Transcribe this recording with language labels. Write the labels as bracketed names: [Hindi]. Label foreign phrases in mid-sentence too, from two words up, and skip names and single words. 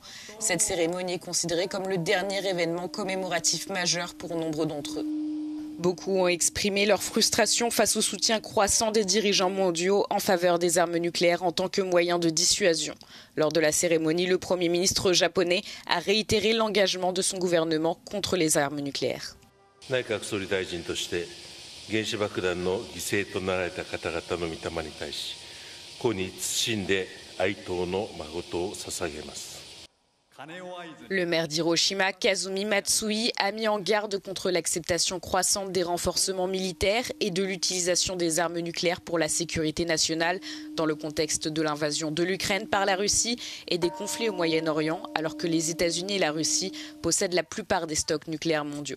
[French] Cette cérémonie est considérée comme le dernier événement commémoratif majeur pour nombre d'entre eux. Beaucoup ont exprimé leur frustration face au soutien croissant des dirigeants mondiaux en faveur des armes nucléaires en tant que moyen de dissuasion. Lors de la cérémonie, le Premier ministre japonais a réitéré l'engagement de son gouvernement contre les armes nucléaires. [Japanese] 内閣総理大臣として原子爆弾の犠牲となられた方々の御霊に対し、故に謹んで哀悼の誠を捧げます。 [French] Le maire d'Hiroshima, Kazumi Matsui, a mis en garde contre l'acceptation croissante des renforcements militaires et de l'utilisation des armes nucléaires pour la sécurité nationale dans le contexte de l'invasion de l'Ukraine par la Russie et des conflits au Moyen-Orient, alors que les États-Unis et la Russie possèdent la plupart des stocks nucléaires mondiaux.